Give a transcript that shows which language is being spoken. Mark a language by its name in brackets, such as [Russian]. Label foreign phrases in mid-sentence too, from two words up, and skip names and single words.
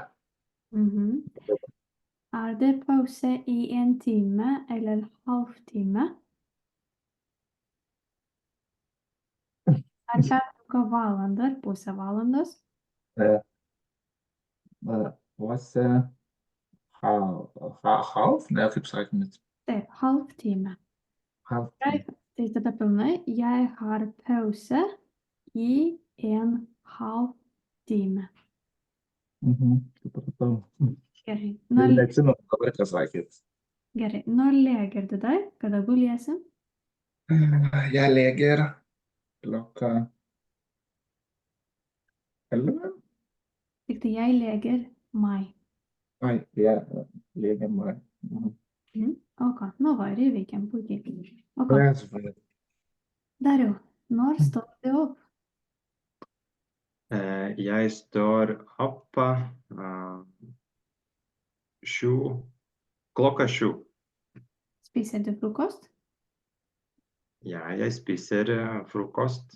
[Norwegian] Mhm. Er det pause i 1 time eller halvtime? [Lithuanian] Er pertrauka valandą ar pusę valandos? [Norwegian] Pause halv, [Lithuanian] ne, kaip sakant, Taip, [Norwegian] halvtime. halv. [Lithuanian] Tai tada pilnai. [Norwegian] Jeg har pause i 1/2 time. [Lithuanian] Supratau. Gerai. Neatsimenu dabar, ką sakėt. Gerai. [Norwegian] Når leger du deg? [Lithuanian] Kada guliesi? [Norwegian] Jeg leger klokka 11. [Lithuanian] Tik tai [Norwegian] jeg leger mai. Jeg leger meg. [Lithuanian] O ką, nu va, ir įveikėm puikiai. O ką, Laisvai. Dariau, [Norwegian] når står du opp? Jeg står opp klokka 7. Spiser du frokost? Ja, jeg spiser frokost.